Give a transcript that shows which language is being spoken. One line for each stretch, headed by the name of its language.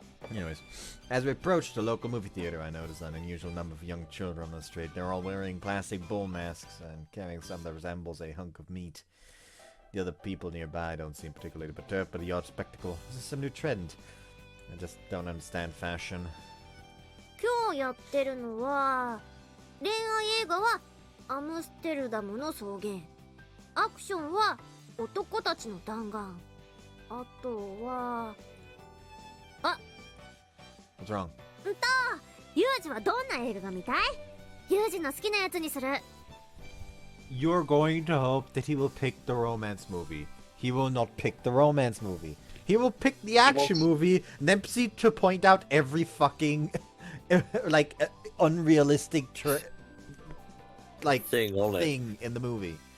English: Anyways, as we approach the local movie theater, I noticed an unusual number of young children on the street. They're all wearing plastic bull masks and carrying something that resembles a hunk of meat. The other people nearby don't seem particularly perturbed by the odd spectacle. This is some new trend. I just don't understand fashion.
Japanese: 今日やってるのは恋愛映画はアムステルダムの草原、アクションは男たちの弾丸、あとは
English: What's wrong?
Japanese: ユージはどんな映画が見たい？ユージの好きなやつにする。
English: You're going to hope that he will pick the romance movie. He will not pick the romance movie. He will pick the action movie and then proceed to point out every fucking like unrealistic thing in the movie.